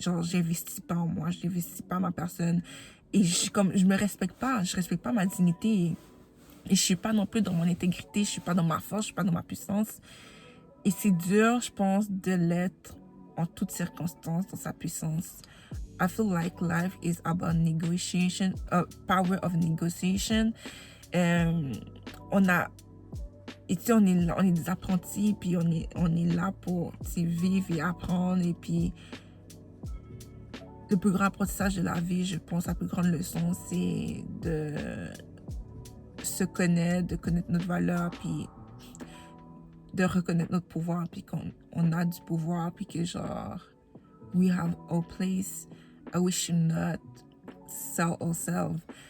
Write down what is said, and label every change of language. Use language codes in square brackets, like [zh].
[fr] Genre, j'investis pas en moi, je n'investis pas en ma personne. Et je me respecte pas, je respecte pas ma dignité. Et je suis pas non plus dans mon intégrité, je suis pas dans ma force, je suis pas dans ma puissance. Et c'est dur, je pense, de l'être en toutes circonstances, dans sa puissance. [en] I feel like life is about negotiation, power of negotiation. [fr] On est des apprentis, puis on est là pour vivre et apprendre. Et puis, le plus grand apprentissage de la vie, je pense, la plus grande leçon, c'est de se connaître, de connaître notre valeur, puis de reconnaître notre pouvoir, puis qu'on a du pouvoir, puis que genre, [en] we have our place, and we should not sell ourselves.